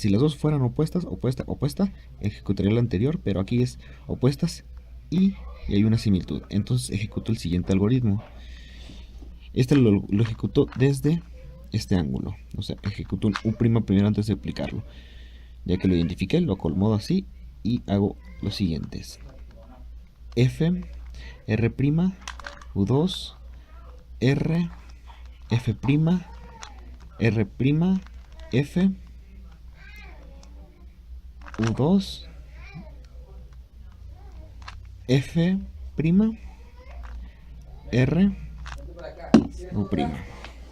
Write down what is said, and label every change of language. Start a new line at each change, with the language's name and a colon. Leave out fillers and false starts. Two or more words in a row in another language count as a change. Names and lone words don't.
Spanish: Si las dos fueran opuestas, opuesta, ejecutaría la anterior, pero aquí es opuestas y hay una similitud. Entonces ejecuto el siguiente algoritmo. Este lo ejecutó desde este ángulo. O sea, ejecuto un U' primero antes de aplicarlo. Ya que lo identifiqué, lo acomodo así y hago los siguientes. F, R', U2, R, F', R', F, U2, F', R, U'.